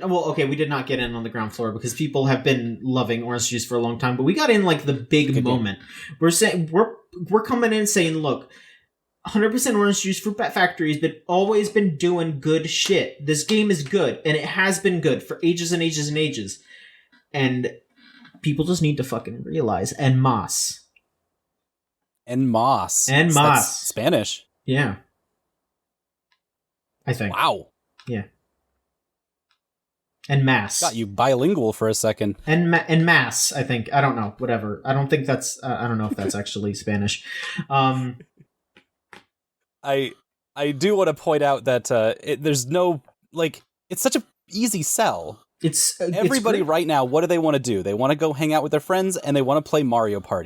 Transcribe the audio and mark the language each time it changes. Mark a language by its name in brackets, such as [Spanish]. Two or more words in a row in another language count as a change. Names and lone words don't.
[English] Well, okay, we did not get in on the ground floor because people have been loving Orange Juice for a long time, but we got in, like, the big moment. We're saying... We're coming in saying, look, 100% Orange Juice Fruit Bat Factory has always been doing good shit. This game is good, and it has been good for ages and ages and ages. And people just need to fucking realize. En masse. En masse. En masse. That's Spanish. Yeah. I think. Wow. Yeah. En masse. Got you bilingual for a second. En masse, I think. I don't know. Whatever. I don't think that's... I don't know if that's actually Spanish. I do want to point out that there's no... Like, it's such a easy sell. Everybody right now, what do they want to do? They want to go hang out with their friends and they want to play Mario Party.